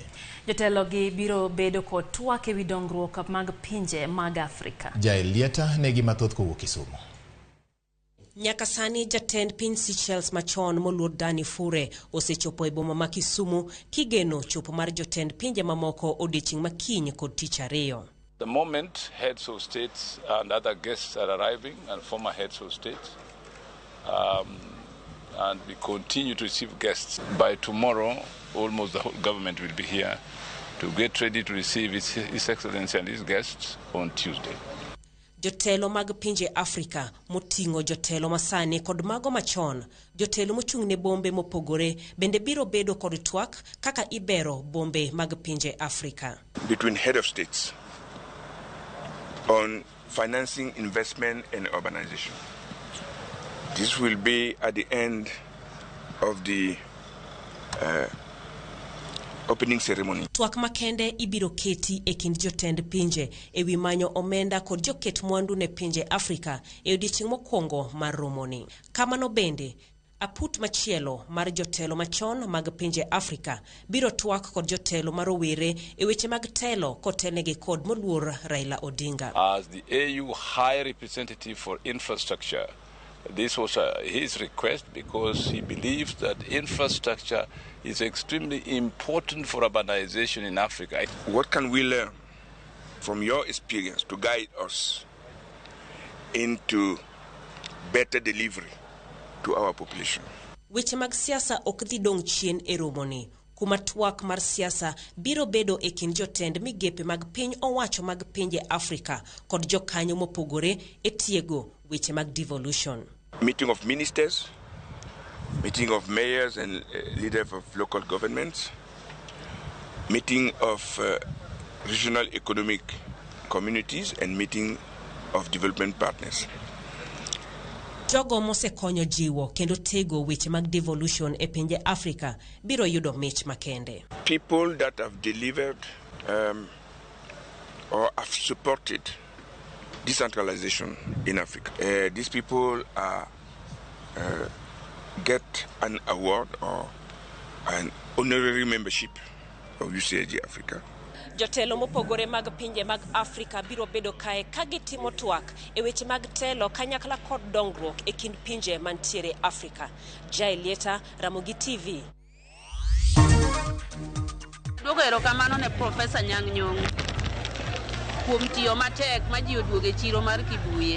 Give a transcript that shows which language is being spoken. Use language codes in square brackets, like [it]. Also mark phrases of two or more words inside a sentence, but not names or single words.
[luo] Jotelo gi biro bedo kod twak ewi dongruok mag pinje mag Afrika. Jaelieta negi mathoth kowuok Kisumu. Nyaka sani jatend piny Seychelles machon moluor Dani Fure osechopo e boma ma Kisumu kigeno chopo mar jotend pinje mamoko odiochieng' makiny kod tich 2. [en] The moment heads of states and other guests are arriving, and former heads of states, and we continue to receive guests. By tomorrow, almost the whole government will be here to get ready to receive His Excellency and his guests on Tuesday. [luo] Jotelo mag pinje Afrika moting'o jotelo masani kod mago machon, jotelo mochung'ne bombe mopogore bende biro bedo kod twak kaka ibero bombe mag pinje Afrika. [en] Between head of states on financing investment and urbanization. This will be at the end of the opening ceremony. [luo] Twak makende ibiro keti e kind jotend pinje ewi manyo omenda kod joket mwandu ne pinje Afrika e odiochieng' mokwongo mar romoni. Kamano bende, aput machielo mar jotelo machon mag pinje Afrika biro twak kod jotelo marowere e weche mag telo kotelnegi kod moluor Raila Odinga. [en] As the AU High Representative for Infrastructure, this was his request because he believes that infrastructure is extremely important for urbanization in Africa. What can we learn from your experience to guide us into better delivery to our population? [luo] Weche mag siasa ok dhi dong' chien e romoni, kuma twak mar siasa biro bedo e kind jotend migepe mag piny owacho mag pinje Afrika kod jokanyo mopogore e tiego weche mag devolution. [en] Meeting of ministers, meeting of mayors and leaders of local governments, meeting of regional economic communities and meeting of development partners. [luo] Jogo mosekonyo jiwo kendo tego weche mag devolution e pinje Afrika biro yudo mich makende. [en] People that have delivered or have supported decentralization in Africa. These people get an award or an honorary membership of UCAG Africa. [luo] Jotelo mopogore mag pinje mag Afrika biro bedo kae kagitimo twak e weche mag telo kanyakla kod dongruok e kind pinje mantiere Afrika. Jaelieta, Ramogi TV. Duogo erokamano ne Profesa Nyang' Nyong'o kuom tiyo matek ma ji oduoge chiro mar Kibuye.